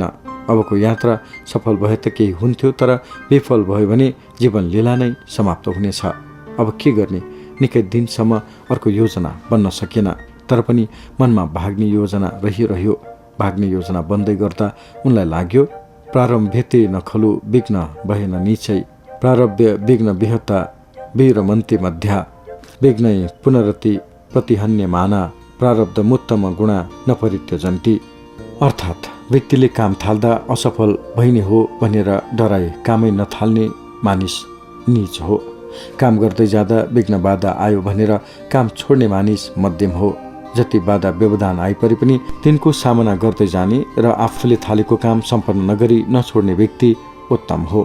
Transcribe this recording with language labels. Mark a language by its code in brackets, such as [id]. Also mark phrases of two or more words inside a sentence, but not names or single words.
[ne] अबको यात्रा सफल भए त केही हुन्थ्यो, तर विफल भयो भने जीवन लीला नै समाप्त हुनेछ। अब के गर्ने? निकै दिनसम्म अर्को योजना बन्न सकेन, तर पनि मनमा भाग्ने योजना रहिरह्यो। [sa] भाग्ने योजना बन्दै गर्दा उनलाई लाग्यो, प्रारम्भ भेटे नखलु विघ्न भएन निचै, प्रारब्ध विघ्न विहता वीरमन्ती मध्या, विघ्नै पुनरति प्रतिहन्य माना, प्रारब्ध मुत्तम गुणा नपरित्य जन्ती। [ne] अर्थात् व्यक्तिले काम थाल्दा असफल भइने हो भनेर डराए कामै नथाल्ने मानिस नीच हो। काम गर्दै जाँदा विघ्न बाधा आयो भनेर काम छोड्ने मानिस मध्यम हो। जति बाधा व्यवधान आइपरे पनि तिनको सामना गर्दै जाने र आफूले थालेको काम सम्पन्न नगरी नछोड्ने व्यक्ति उत्तम हो।